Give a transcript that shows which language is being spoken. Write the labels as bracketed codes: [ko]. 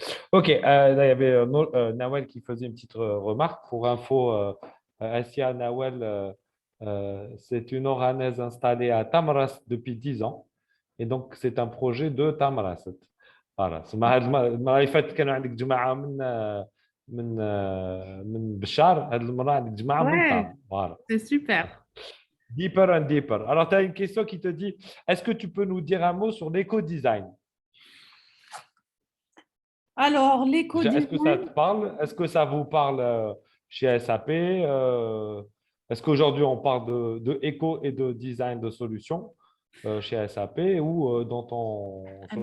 [fr] Ok, là, il y avait Nawel qui faisait une petite remarque. Pour info, Asia Nawel, c'est une Oranaise installée à Tamaras depuis 10 ans. Et donc, c'est un projet de Tamaras. Voilà. [ar] المرة اللي فاتت كانوا عندك جماعة من بشار. هذه المرة عندك جماعة من [fr] Ouais, [ar] طاب. [fr] Voilà. c'est super. [en] Deeper and deeper. [fr] Alors, tu as une question qui te dit, est-ce que tu peux nous dire un mot sur l'éco-design? Alors, Déjà, est-ce que ça l'éco-design, te parle? Est-ce que ça vous parle chez SAP? Est-ce qu'aujourd'hui, on parle de éco et de design de solutions chez SAP ou sur les